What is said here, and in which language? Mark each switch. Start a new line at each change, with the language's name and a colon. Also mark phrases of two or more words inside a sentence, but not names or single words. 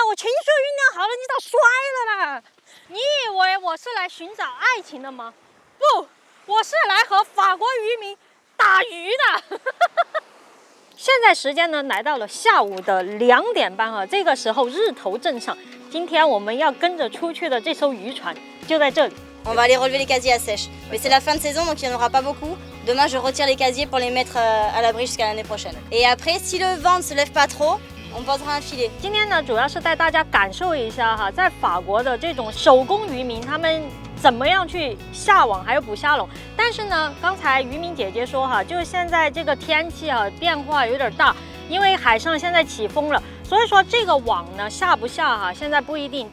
Chinese: 我情绪酝酿好了，你咋摔了呢？你以为我是来寻找爱情的吗？不，我是来和法国渔民打鱼的。现在时间呢来到了下午的2点半这个时候日头正上。今天我们要跟着出去的这艘渔船就在这里。
French: On va aller relever les casiers à sèche. Mais c'est la fin de saison, donc il n'y en aura pas beaucoup. Demain, je retire les casiers pour les mettre à l'abri jusqu'à l'année prochaine. Et après, si le vent ne se lève pas trop, on posera un filet.
Chinese: 今天呢，主要是带大家感受一下在法国的这种手工渔民，他们怎么样去下网还有捕虾笼。但是呢，刚才渔民姐姐说就是现在这个天气变化有点大，因为海上现在起风了，所以说这个网呢下不下现在不一定。